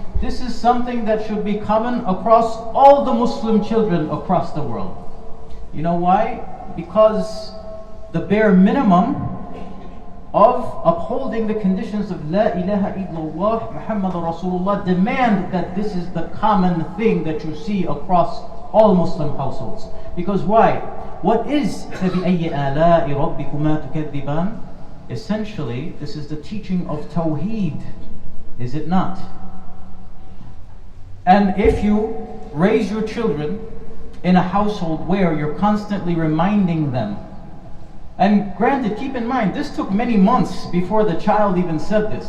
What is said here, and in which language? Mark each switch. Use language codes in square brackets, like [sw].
[en] This is something that should be common across all the Muslim children across the world. You know why? Because the bare minimum of upholding the conditions of [ar] La ilaha illallah Muhammad Rasulullah [en] demand that this is the common thing that you see across all Muslim households. Because why? What is [ar] فَبِأَيِّ آلَاءِ رَبِّكُمَا تُكَذِّبَانِ? [en] Essentially, this is the teaching of Tawheed, is it not? And if you raise your children in a household where you're constantly reminding them, and granted, keep in mind, this took many months before the child even said this.